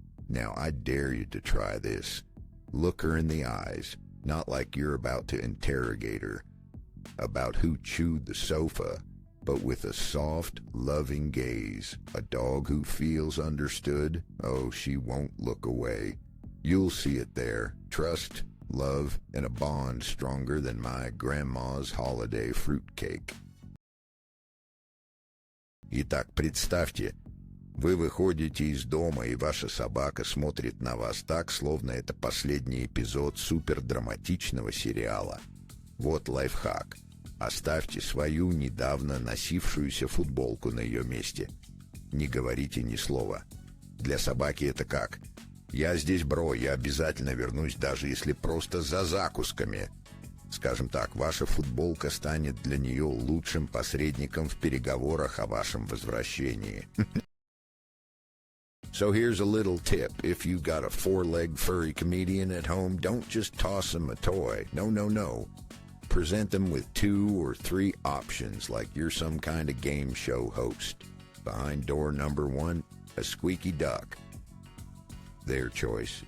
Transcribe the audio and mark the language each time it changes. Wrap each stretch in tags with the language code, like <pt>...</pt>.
<en>Now, I dare you to try this. Look her in the eyes, not like you're about to interrogate her about who chewed the sofa, but with a soft, loving gaze. A dog who feels understood, oh, she won't look away. You'll see it there. Trust, love, and a bond stronger than my grandma's holiday fruitcake.</en> <ru>Итак, представьте, вы выходите из дома, и ваша собака смотрит на вас так, словно это последний эпизод супердраматичного сериала. Вот лайфхак. Оставьте свою недавно носившуюся футболку на ее месте. Не говорите ни слова. Для собаки это как? Я здесь, бро, я обязательно вернусь, даже если просто за закусками. Скажем так, ваша футболка станет для нее лучшим посредником в переговорах о вашем возвращении.</ru> <en>So here's a little tip. If you've got a four-legged furry comedian at home, don't just toss them a toy. No. Present them with 2 or 3 options like you're some kind of game show host. Behind door number 1, a squeaky duck. Their choice.</en>